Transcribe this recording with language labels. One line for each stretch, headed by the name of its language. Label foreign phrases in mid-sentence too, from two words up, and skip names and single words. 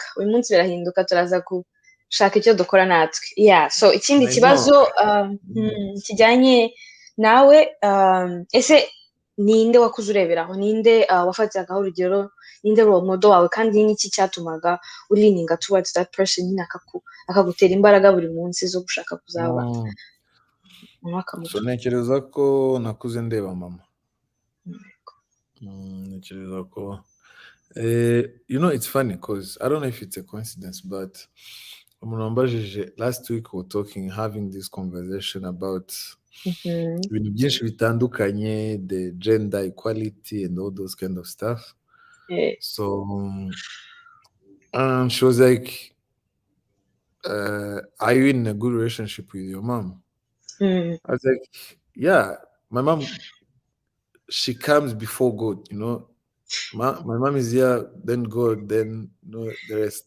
Kinyarwanda: Uyu munsi birahinduka, turaza gushaka icyo dukora natwe. So ikindi kibazo kijyanye nawe, ese ninde wakuze ureberaho? Ninde wafatiraga urugero? Ninde
English: role model
Kinyarwanda: wawe? Kandi n'iki cyatumaga urininga
English: towards that person,
Kinyarwanda: nyine akagutera imbaraga buri munsi zo gushaka kuzaba So ntekereza ko nakuze ndeba mama. Ntekereza ko
English: it's funny because I don't know if it's a coincidence, but
Kinyarwanda: umuntu wambajije
English: last week we were having this conversation about
Kinyarwanda: ibintu byinshi bitandukanye,
English: the gender equality and all those kind of stuff. So she was like, are you in a good relationship with your mom? I was like, yeah, my mom, she comes before God, my mom is here, then go, then no the rest.